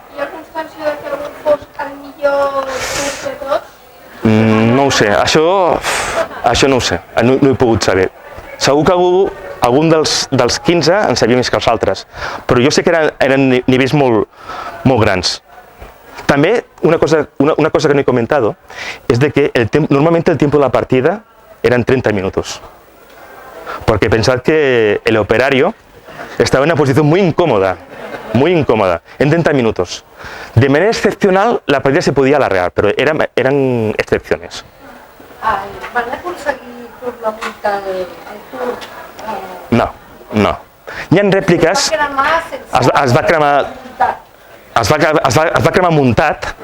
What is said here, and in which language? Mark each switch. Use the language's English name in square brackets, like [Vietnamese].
[Catalan] Hi ha constància que algú fos el millor turc de tots? No ho sé, això no ho sé, no he pogut saber. Segur que algun dels 15 en sabia més que els altres, però jo sé que eren nivells molt grans. [Spanish] També, una cosa que no he comentado, es de que normalmente el tiempo de la partida eran 30 minutos. Porque pensad que el operario estaba en una posición muy incómoda, en 30 minutos. De manera excepcional, la partida se podía alargar, [Catalan] però [Spanish] eren excepciones. [Catalan] Van aconseguir tornar el turc? No. Hi ha rèpliques... Es va cremar... Es va cremar muntat.